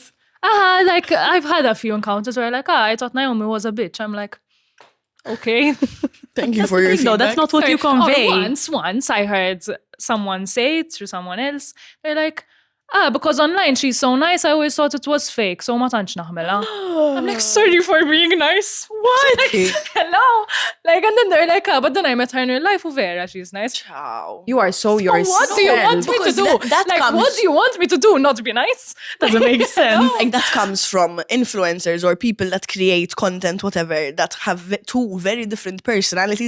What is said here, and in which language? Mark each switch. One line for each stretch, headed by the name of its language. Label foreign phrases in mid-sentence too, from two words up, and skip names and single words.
English: Like I've had a few encounters where like, I thought Naomi was a bitch. I'm like, okay. Thank you for your No, that's feedback. not what you Or convey. once I heard someone say it through someone else. They're like, Because online she's so nice, I always thought it was fake, so
Maltese: ma tantx naħmela.
English: I'm like, sorry for being nice. What? Hello? Like, and then they're like, but then I met her in real life, vera, she's nice. Ciao. You are so yourself. What do you want me to Because do? that Like, comes- what do you want me to do? Not be nice? Doesn't make sense. Like that comes from influencers or people that create content, whatever, that have two very different personalities.